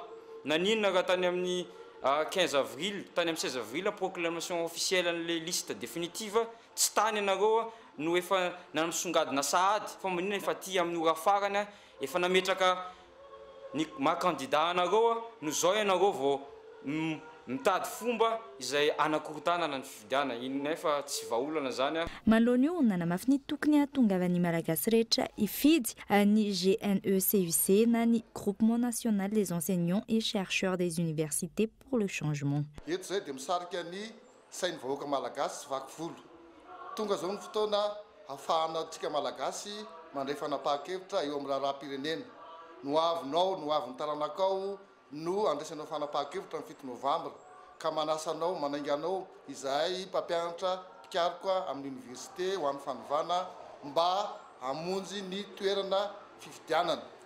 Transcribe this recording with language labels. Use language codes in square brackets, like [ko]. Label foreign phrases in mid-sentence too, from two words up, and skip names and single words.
[mg] Naninona raha tany amin'ny 15 avril, tany amin'ny 16 avril [fr] proclamation officielle [mg] an'ilay [fr] liste définitive [mg] tsy tany ianareo no efa nanamisongadina sahady fa maninona efa ty amin'ny ora farany efa nametraka ny maha-candidat anareo no zao ianareo vao mitady fomba izay anakorontanana ny fifidiana inona efa tsy vahaolana zany. Manoloana io nanamafy ny tokony ahatongavan'ny malagasy rehetra ifidy ny GNECUC na ny Groupement national des enseignants et chercheurs des universités pour le changement. Eto zay dia misarika ny sain'ny vahoaka malagasy vaky volo. Tonga zao ny fotoana ahafahana antsika malagasy mandray fanapahan-kevitra eo amin'ny raharaham-pirenena. No avinao, no avin'ny taranakao no andraisanao fanapahan-kevitra ny 7 novambra ka manasanao, manainganao izay mpampianatra mpikaroka amin'ny université ho an'ny fanovana mba hamonjy ny toerana fifidianana.